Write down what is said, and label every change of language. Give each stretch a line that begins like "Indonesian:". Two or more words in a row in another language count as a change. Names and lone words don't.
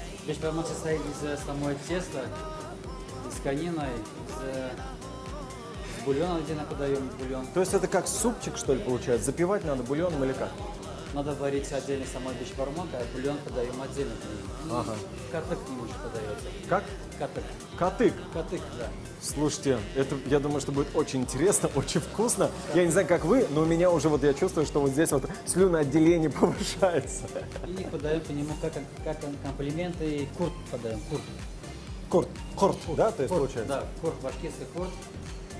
Russian: Бешбармак состоит из самого теста, из конины, из бульона, где мы подаем бульон. То есть это как супчик, что ли, получается? Запивать надо бульоном или как? Надо варить отдельно самой бешбармак, а бульон подаем отдельно. Ага. Катык к нему еще подается. Как? Катык. Катык? Катык, да. Слушайте, это, я думаю, что будет очень интересно, очень вкусно. Я не знаю, как вы, но у меня уже вот я чувствую, что вот здесь вот слюноотделение повышается. И подаем по нему как комплименты, курт подаем, курт. Курт, да, то есть получается? Да, курт, башкирский курт.